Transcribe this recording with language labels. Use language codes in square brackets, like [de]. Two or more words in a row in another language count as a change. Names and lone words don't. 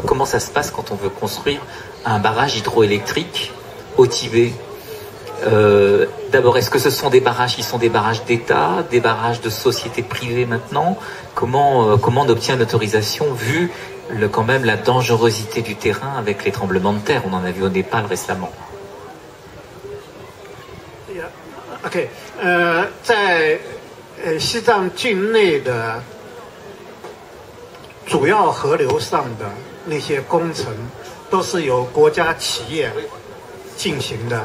[fr] Comment ça se passe quand on veut construire un barrage hydroélectrique au Tibet? D'abord, est-ce que ce sont des barrages qui sont des barrages d'État, des barrages de sociétés privées maintenant? Comment on obtient une autorisation vu quand même la dangerosité du terrain avec les tremblements de terre? On en a vu au Népal récemment. [zh] OK， 在西藏境内的主要河流上的那些工程，都是由国家企业进行的。